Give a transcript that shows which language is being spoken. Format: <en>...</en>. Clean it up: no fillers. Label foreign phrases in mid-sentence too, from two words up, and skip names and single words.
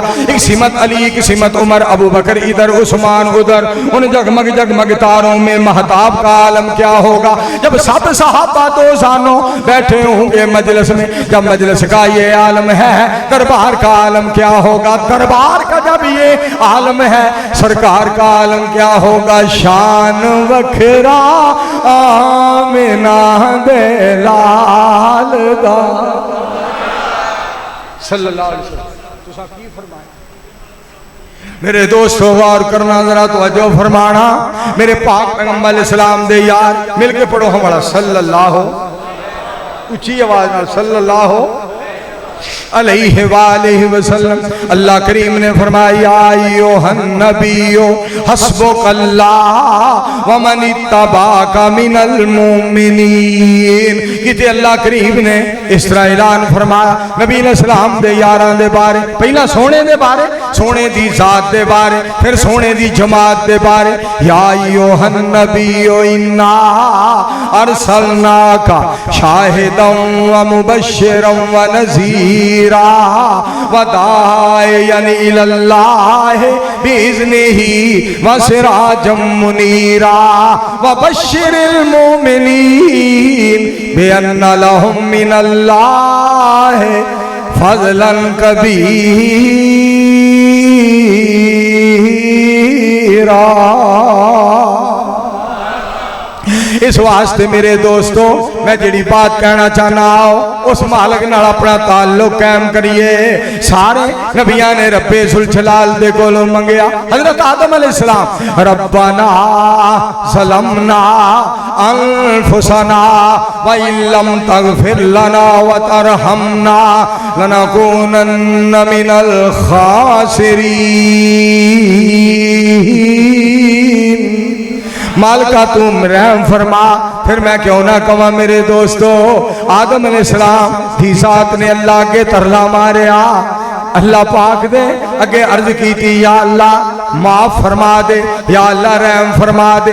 <ur>ایک سمت علی، ایک سمت عمر، ابو بکر ادھر، عثمان ادھر، ان جگمگ جگمگ تاروں میں مہتاب کا عالم کیا ہوگا. جب سب صحابہ دو زانو بیٹھے ہوں گے مجلس میں، جب مجلس کا یہ عالم ہے، دربار کا عالم کیا ہوگا. دربار کا جب یہ عالم ہے، سرکار کا عالم کیا ہوگا.</ur> <pa>شان وکھرا آمنہ دے لال دا</pa> <ar>صلى الله عليه وسلم.</ar> <pa>تسی کی فرمایا میرے دوستو، غور کرنا ذرا، توجہ فرمانا. میرے پاک پیغمبر اسلام دے یار مل کے پڑھو ہمارا صلی اللہ، اونچی آواز میں</pa> <ar>صلى الله عليه وآله وسلم.</ar> <ur>اللہ کریم نے فرمایا</ur> <ar>أيها النبي حسبك الله ومن اتبعك من المؤمنين.</ar> <pa>کتے اللہ کریم نے اس طرح اعلان فرمایا نبی نے سلام دے یاراں دے بارے، پہلا سونے دے بارے، سونے دی ذات دے بارے، فیر سونے دی جماعت دے بارے.</pa> <ar>يا أيها النبي إنا أرسلناك شاهدا ومبشرا ونذيرا وداعيا إلى الله بإذنه وسراجا منيرا وبشر المؤمنين بأن لهم من الله فضلا كبيرا.</ar> <pa>اس واسطے میرے دوستو میں جیہڑی بات کہنا چاہنا آؤ اس مالک نال اپنا تعلق قائم کریے. سارے نبیاں نے ربِ ذوالجلال دے کولوں منگیا.</pa> <ar>حضرت آدم عليه السلام ربنا ظلمنا أنفسنا وإن لم تغفر لنا وترحمنا لنكونن من الخاسرين.</ar> <ur>مالکا تم رحم فرما.</ur> <pa>فیر میں کیوں نہ کواں میرے دوستو، آدم علیہ السلام دی ذات نے اللہ کے ترلا ماریا. اللہ پاک دے اگے عرض کی تھی، یا اللہ معاف فرما دے، یا اللہ رحم فرما دے.</pa>